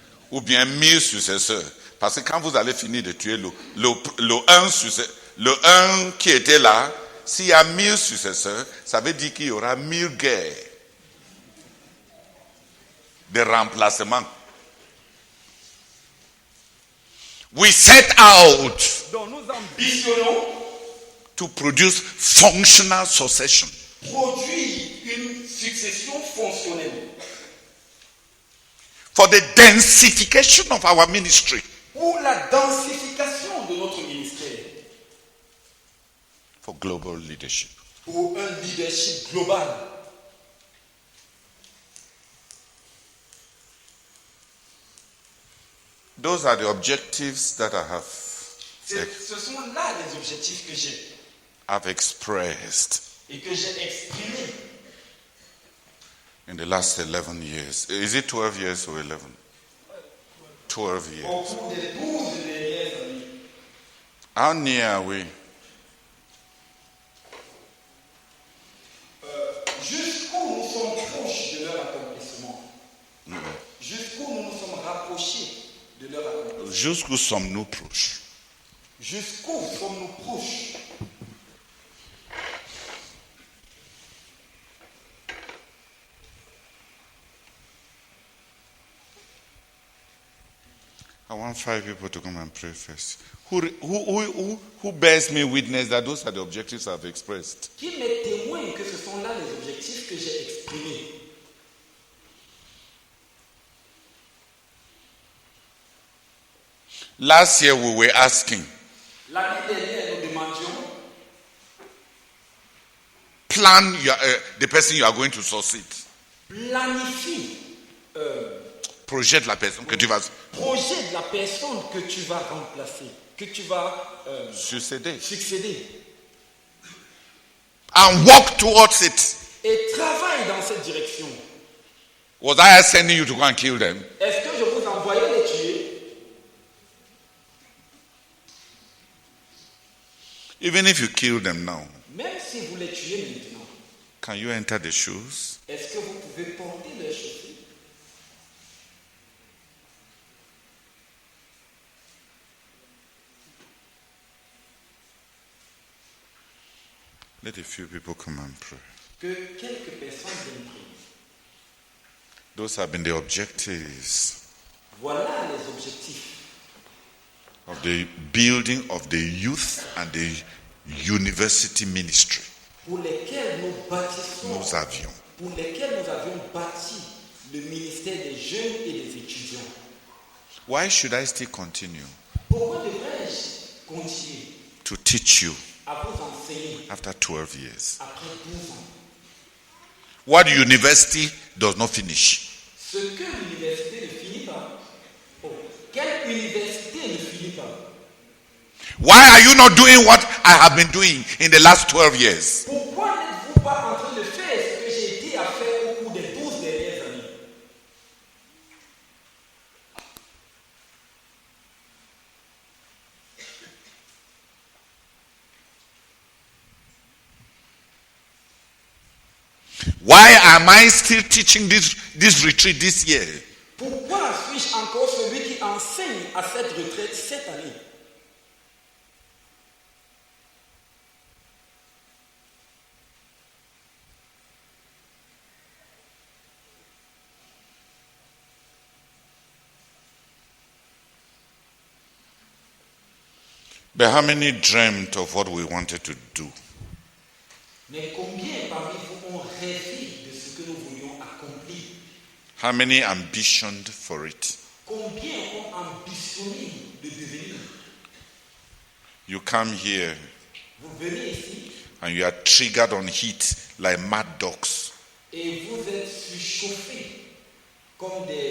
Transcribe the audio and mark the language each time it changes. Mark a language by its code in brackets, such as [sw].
[fr] Ou bien 1000 successeurs. Parce que quand vous allez finir de tuer le 1 qui était là, s'il y a 1000 successeurs, ça veut dire qu'il y aura 1000 guerres de remplacement. [en] We set out [fr] donc nous ambitionnons [en] to produce functional succession. [fr] produire une succession fonctionnelle [en] For the densification of our ministry. [fr] pour la densification de notre ministère, [en] For global leadership. [fr] pour un leadership global. [en] Those are the objectives that I have [fr] Ce sont là les objectifs que [en] I've expressed [fr] et que j'ai exprimés [en] in the last 11 years. Is it 12 years or 11? 12 [fr] au [en] years. [fr] cours des 12 dernières années. [en] How near are we? [fr] Jusqu'où nous sommes proches de leur accomplissement. Jusqu'où nous nous sommes rapprochés de leur accomplissement. Jusqu'où sommes-nous proches? Jusqu'où sommes-nous proches? [en] I want 5 people to come and pray first. Who bears me witness that those are the objectives I've expressed? [fr] Qui m'est témoin que ce sont là les objectifs que j'ai exprimés? [en] Last year we were asking, [fr] L'année dernière, nous demandions [en] plan the person you are going to succeed. [fr] planifie, Projette la personne que tu vas projet de la personne que tu vas remplacer, que tu vas succéder. succéder. [en] And walk towards it. [fr] Et travaille dans cette direction. [en] Was I sending you to go and kill them? [fr] Est-ce que je vous envoyais les tuer? [en] Even if you kill them now, [fr] Même si vous les tuez maintenant, [en] can you enter the shoes? [fr] est-ce que vous pouvez porter leurs chaussures? [en] Let a few people come and pray. [fr] Que quelques personnes viennent prier. [en] Those have been the objectives [fr] Voilà les objectifs [en] of the building of the youth and the university ministry. [fr] pour lesquels nous bâtissons, Nous avions. pour lesquels nous avions bâti le ministère des jeunes et des étudiants. [en] Why should I still continue [fr] Pourquoi devrais-je continuer [en] to teach you [fr] à vous enseigner [en] after 12 years? [fr] après 12 ans? [en] What university does not finish? [fr] Ce que l'université ne finit pas. Oh, quelle université ne finit pas? [en] Why are you not doing what I have been doing in the last 12 years? [fr] Pourquoi n'êtes-vous pas en train de faire ce que j'ai été à faire au cours des 12 dernières années? [en] Why Why am I still teaching this retreat this year? [fr] Pourquoi suis-je encore celui qui enseigne à cette retraite cette année? [en] But how many dreamt of what we wanted to do? [fr] Mais combien parmi vous ont rêvé de ce que nous voulions accomplir? [en] How many ambitioned for it? [fr] Combien ont ambitionné de devenir? [en] You come here [fr] Vous venez ici [en] and you are triggered on heat like mad dogs. [fr] et vous êtes surchauffés comme